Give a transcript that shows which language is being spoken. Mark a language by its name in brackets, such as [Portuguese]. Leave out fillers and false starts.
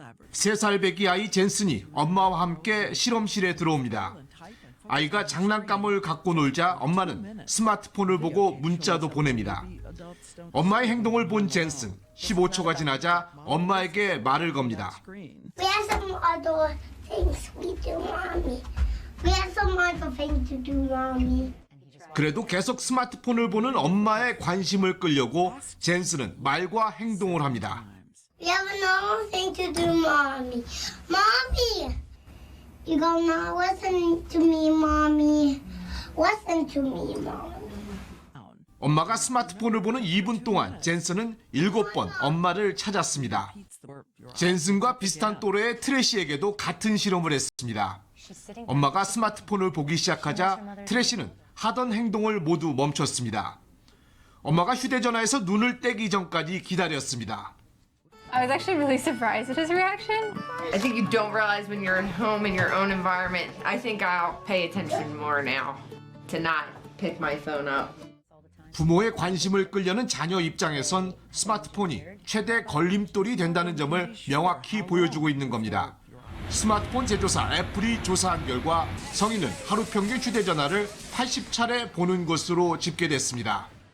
[Korean] 3살 배기 아이 젠슨이 엄마와 함께 실험실에 들어옵니다. 아이가 장난감을 갖고 놀자 엄마는 스마트폰을 보고 문자도 보냅니다. 엄마의 행동을 본 젠슨, 15초가 지나자 엄마에게 말을 겁니다. [English] We have some other things we do, Mommy. We have some other things to do, Mommy. [Korean] 그래도 계속 스마트폰을 보는 엄마의 관심을 끌려고 젠슨은 말과 행동을 합니다. [English] We have another thing to do, Mommy. Mommy! You gonna listen to me, Mommy. Listen to me, Mommy. [Korean] 엄마가 스마트폰을 보는 2분 동안 젠슨은 7번 엄마를 찾았습니다. 젠슨과 비슷한 또래의 트래시에게도 같은 실험을 했습니다. 엄마가 스마트폰을 보기 시작하자 트래시는 하던 행동을 모두 멈췄습니다. 엄마가 휴대전화에서 눈을 떼기 전까지 기다렸습니다. [English] I was actually really surprised at his reaction. I think you don't realize when you're at home in your own environment. I think I'll pay attention more now. to not pick my phone up. [Korean] 부모의 관심을 끌려는 자녀 입장에선 스마트폰이 최대 걸림돌이 된다는 점을 명확히 보여주고 있는 겁니다. 스마트폰 제조사 애플이 조사한 결과 성인은 하루 평균 휴대전화를 80차례 보는 것으로 집계됐습니다.